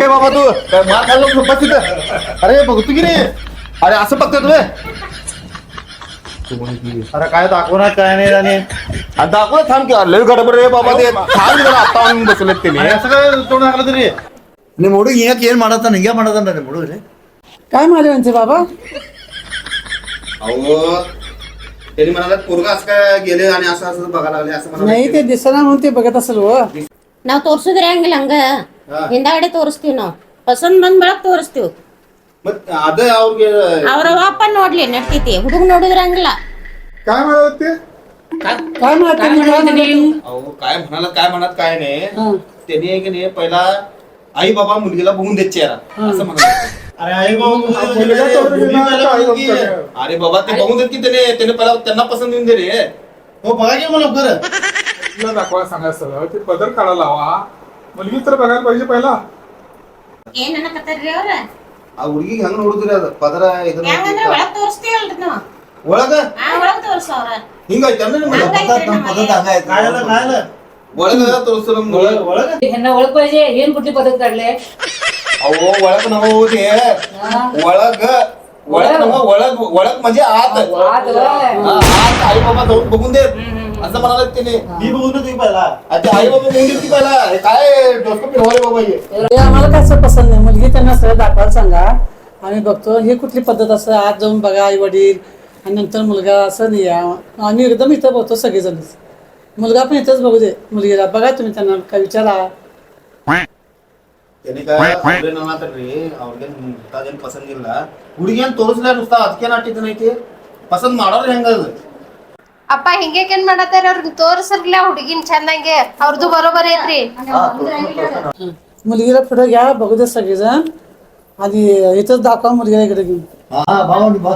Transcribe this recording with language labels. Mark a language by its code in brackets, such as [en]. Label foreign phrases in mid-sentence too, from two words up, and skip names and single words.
[mr] बाबा तू काय मार खाल्ला झोपास तिथं अरे बघतो की रे अरे असं बघतोय तुम्ही अरे काय दाखवणार काय नाही आणि दाखव थांब की लय गडबड रे बाबा ते थांब जरा आता आणून बसलेत आणि त्याने असं काय तोंड टाकलं तरी [kn] ನಿಮ್ಮ ಹುಡುಗ ಯಾಕೆ ಏನ್ ಮಾಡತ್ತಾನ ಹಿಂಗೆ ಮಾಡತ್ತಾನ ನಿಮ್ಮ ಹುಡುಗ್ರಿ [mr] काय माले म्हणजे बाबा अहो त्यांनी म्हणाला पोरगा असं काय गेले आणि असं असं बघायला लागले असं म्हणाले नाही ते दिसना म्हणून ते बघत असेल हो [kn] ನಾವ್ ತೋರ್ಸುದ್ರಿ ಹಂಗಿಲ್ಲ ಹಂಗ ಹಿಂದಾಗಡೆ ತೋರಿಸ್ತೀವಿ ನಾವು ಪಸಂದ್ ಬಂದ್ ಬೆಳಕ್ ತೋರಿಸ್ತೀವಿ मग ಅದೇ ಅವ್ರಿಗೆ ಅವ್ರ ಅಪ್ಪ ನೋಡ್ಲಿ ನಡ್ತೈತಿ ಹುಡುಗ ನೋಡಿದ್ರ ಹಂಗಿಲ್ಲ [mr] काय म्हणत ते काय म्हणत अहो काय म्हणाला काय म्हणत काय नाही त्यांनी की नाही पहिला आई बाबा मुलगीला बघून देत चेहरा असं म्हणाले अरे आई बाबा अरे बाबा ते बघून देत की त्याने पहिला त्यांना पसंत येऊन दे रे हो बघा की मला खरं तुला दाखवायला सांगायचं सगळं ते पदर काढायला लावा मुलगी तर बघायला पाहिजे पहिला [kn] ಏನ್ ಅನ್ನಕತ್ತಾರ್ರಿ ಅವ್ರ ಆ ಹುಡುಗಿಗೆ ಹೆಂಗ್ ನೋಡುದ್ರಿ ಅದ ಪದರ ಇದ್ರ ಹೆಂಗಂದ್ರ ಒಳಗ್ ತೋರಿಸ್ತೀವಲ್ರಿ ನಾವು ಒಳಗ ಒಳಗ್ ತೋರ್ಸವ್ರ ಹಿಂಗೈತೆ ಒಳಗ ತೋರಿಸ್ತು ಒಳಗ [mr] ह्यांना ओळख पाहिजे हेन कुठली पद्धत काढले अहो [kn] ಒಳಗ ನಾವು ಹೋಗಿ ಒಳಗ [mr] ಒಳग म्हणजे आत आत आई बाबा जाऊन बघून दे असं म्हणाले तिने मी बघून तुम्ही पहिला आता आई बाबा बघून घेतली पहिला हे काय डोसकं फिरवले बाबा हे हे आम्हाला काय असं पसंत नाही. मुलगी त्यांना सगळं दाखवायला सांगा. आम्ही बघतो हे कुठली पद्धत असं आत जाऊन बघा आई वडील आणि नंतर मुलगा असं नाही आहे. आम्ही एकदम इथं बघतो सगळेजणच. मुलगा पण इथंच बघू दे मुलगीला बघा तुम्ही त्यांना काय विचारा. त्यांनी काय [kn] ಅವ್ರೇನ ಮಾತಾಡ್ರಿ ಅವ್ರಿಗೆ ಅದೇನು ಪಸಂದ್ ಇಲ್ಲ ಹುಡುಗಿಯನ್ ತೋರಿಸ್ಲ ನುಸ್ತಾ ಅದಕ್ಕೆ ನಾಟಿದ ಐತಿ ಪಸಂದ್ ಮಾಡೋರು ಹೆಂಗದ ಅಪ್ಪ ಹಿಂಗೇನ್ ಮಾಡತ್ತಾರ ಅವ್ರನ್ನ ತೋರ್ಸರ್ಲ ಹುಡುಗಿನ್ ಚಂದಂಗೆ ಅವ್ರದ್ದು ಬರೋಬರ್ ಐತ್ರಿ [mr] मुलगीला पुढे घ्या बघू दे सगळेजण आणि इथंच दाखवा मुलगीला इकडे घेऊन. हा बाबा बा